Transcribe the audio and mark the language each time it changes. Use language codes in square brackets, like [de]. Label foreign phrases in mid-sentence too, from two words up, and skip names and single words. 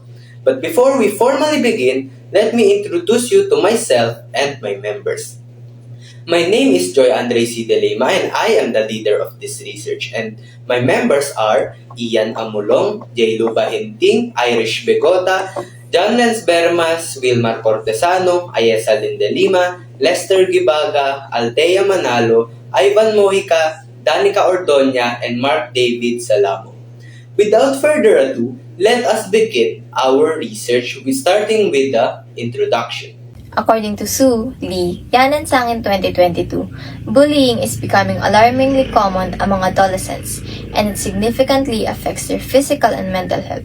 [en] But before we formally begin, let me introduce you to myself and my members. My name is Joy Andre C. De Lima, and I am the leader of this research. And my members are Ian Amulong, J. Luba Hinting, Irish Begota, John Lens Bermas, Wilmar Cortesano, Ayesa Linde Lima, Lester Gibaga, Althea Manalo, Ivan Mojica, Danica Ordoña, and Mark David Salamo. Without further ado, let us begin our research starting with the introduction. According to Sue, Lee, Yan and Sang in 2022, bullying is becoming alarmingly common among adolescents, and it significantly affects their physical and mental health.